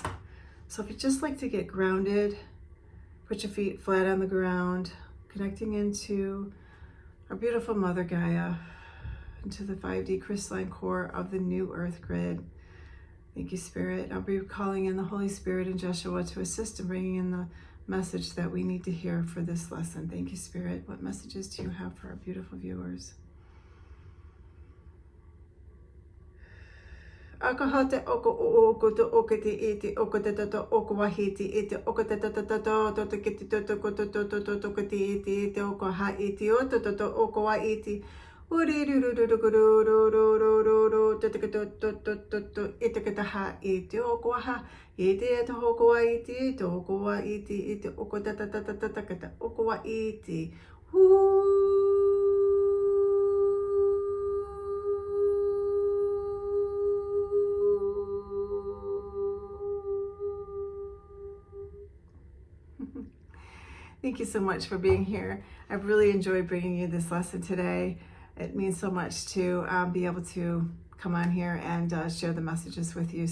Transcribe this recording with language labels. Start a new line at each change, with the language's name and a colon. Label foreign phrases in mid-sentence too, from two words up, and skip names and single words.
English: So if you'd just like to get grounded, put your feet flat on the ground, connecting into our beautiful Mother Gaia, into the 5D crystalline core of the new Earth grid. Thank you, Spirit. I'll be calling in the Holy Spirit and Jeshua to assist in bringing in the message that we need to hear for this lesson. Thank you, Spirit. What messages do you have for our beautiful viewers? Akahate oko oko to okete ete okete to oko wahiti ete okete to to kiti to to kiti ete ete oko ha ete oto to oko wa ete uri ru ru ru ru ru ru to to ete kata ha ete oko ha ete ete oko wa ete to oko wa ete ete oko ta kata oko wa ete Thank you so much for being here. I've really enjoyed bringing you this lesson today. It means so much to be able to come on here and share the messages with you.